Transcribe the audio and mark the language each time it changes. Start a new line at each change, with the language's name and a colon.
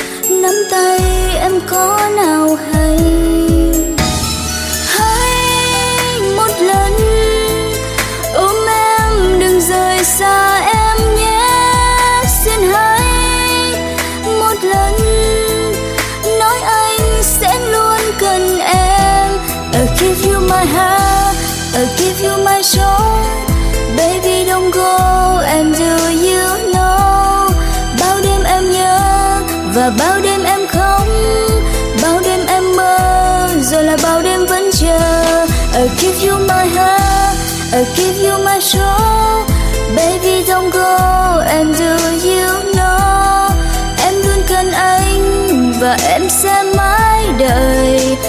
Vietnamese: Nắm tay em có nào hay, hãy một lần ôm em đừng rời xa em nhé. Xin hãy một lần nói anh sẽ luôn cần em.
English: I'll give you my heart, I'll give you my soul. Baby don't go and do you know.
Vietnamese: Bao đêm em nhớ và bao đêm em không, bao đêm em mơ rồi là bao đêm vẫn chờ.
English: I'll give you my heart, I'll give you my soul. Baby don't go and do you know.
Vietnamese: Em luôn cần anh và em sẽ mãi đợi.